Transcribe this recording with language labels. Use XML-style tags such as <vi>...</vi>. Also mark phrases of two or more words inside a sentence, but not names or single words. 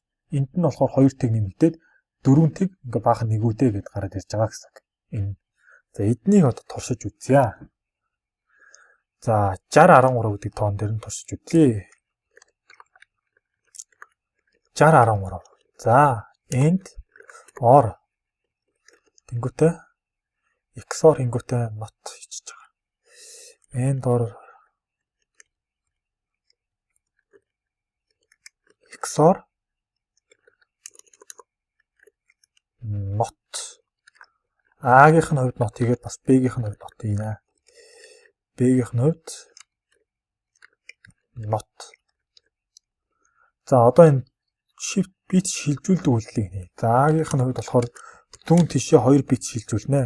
<mn>Энд нь болохоор 2 тэг нэмэгдээд 4 тэг ингээд баахан нэгүүдээ гэдээ гараад ирж байгаа гэсэн. Энэ. За эднийг одоо туршиж үзье. За 60-13 гэдэг тоон дээр нь туршиж үзлээ. 60-13. За</mn> <en>end or</en> <mn>тэнгүүтээ XOR тэнгүүтээ not хийчихэж байгаа.</mn> <en>End or XOR not.</en> <mn>A-гийнх нь хувьд not хийгээд бас B-гийнх нь хувьд not хийнэ. B-гийнх нь хувьд not. За одоо энэ</mn> <en>shift bit</en> <mn>шилжүүлдэг үйлдэлийг нэ. За А-гийн хувьд болохоор зүүн тишээ 2 bit шилжүүлнэ.</mn>